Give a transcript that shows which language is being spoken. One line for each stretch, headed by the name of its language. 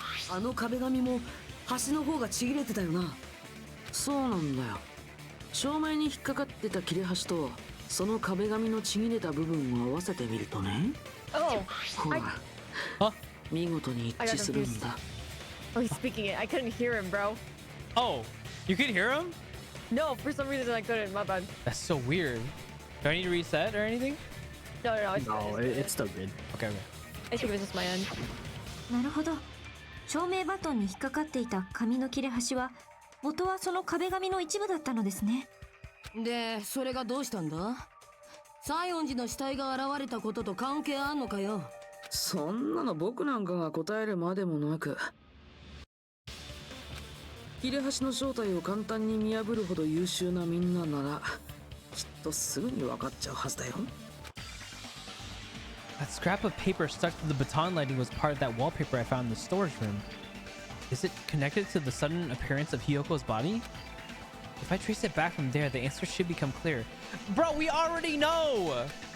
Japanese: あの壁紙も端の方がちぎれてたよな。そうなんだよ。照明に引っかかってた切れ端とその壁紙のちぎれた部分を合わせてみるとね。ほら、見事に一致するんだ。
English: Oh, he's speaking it. I couldn't hear him, bro. Oh, you could hear him? No, for some reason I couldn't. My bad. That's so weird. Do I need to reset or anything? No, it's it's still good. Okay. I think it was just my end.
Japanese: なるほど。照明バトンに引っかかっていた紙の切れ端は元はその壁紙の一部だったのですね。で、それがどうしたんだ？西園寺の死体が現れたことと関係あんのかよ。そんなの僕なんかが答えるまでもなく。切れ端の正体を簡単に見破るほど優秀なみんなならきっとすぐに分かっちゃうはずだよ。
English: That scrap of paper stuck to the baton lighting was part of that wallpaper I found in the storage room. Is it connected to the sudden appearance of Hiyoko's body? If I trace it back from there, the answer should become clear. Bro, we already know!